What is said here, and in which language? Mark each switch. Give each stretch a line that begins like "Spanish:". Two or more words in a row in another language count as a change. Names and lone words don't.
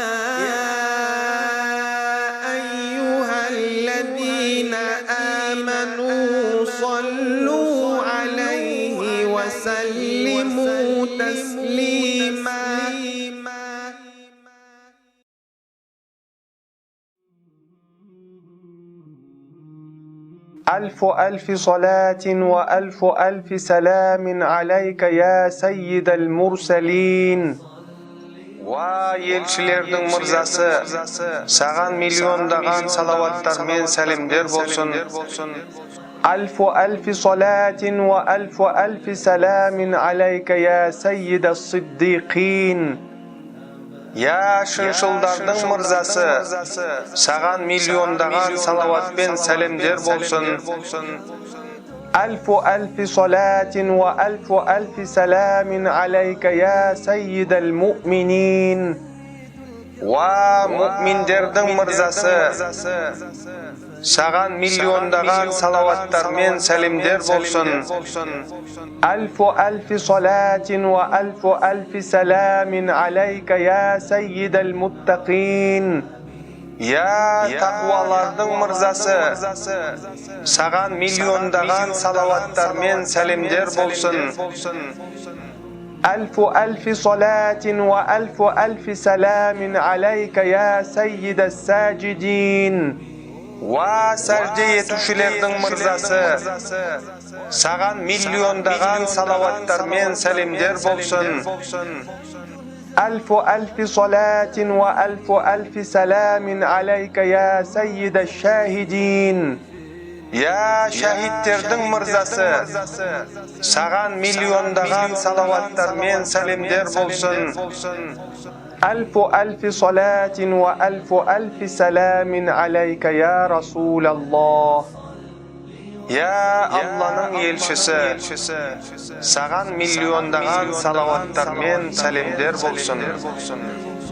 Arabic: أيها الذين آمنوا صلوا عليه وسلموا تسليما. ألف صلاة وألف سلام عليك يا سيد المرسلين.
Kazakh: Елшілердің мырзасы, саған миллиондаған салаваттар мен сәлемдер болсын.
Arabic: ألف صلاة وألف سلام عليك يا سيد الصديقين.
Kazakh: Шыншылдардың мырзасы, саған миллиондаған салават пен сәлемдер болсын.
Arabic: ألف صلاة وألف سلام عليك يا سيد المؤمنين.
Kazakh: Müminlerдің мырзасы, саған миллиондаған салаваттар мен сәлемдер болсын.
Arabic: ألف صلاة وألف سلام عليك يا سيد المتقين.
Kazakh: Тақуалардың мырзасы, саған миллиондаған салаваттар мен сәлемдер болсын.
Arabic: ألف صلاة وألف سلام عليك يا سيد الساجدين.
Kazakh: Сәжде етушілердің мырзасы, саған миллиондаған салаваттар мен сәлемдер болсын.
Arabic: ألف صلاة وألف سلام عليك يا سيد الشاهدين.
Kazakh: Şahitтердің мырзасы, саған миллиондаған салаваттар мен сәлемдер болсын.
Arabic: ألف صلاة وألف سلام عليك يا رسول الله.
Kazakh: Алланың елшісі, саған миллиондаған салаваттар мен сәлемдер болсын.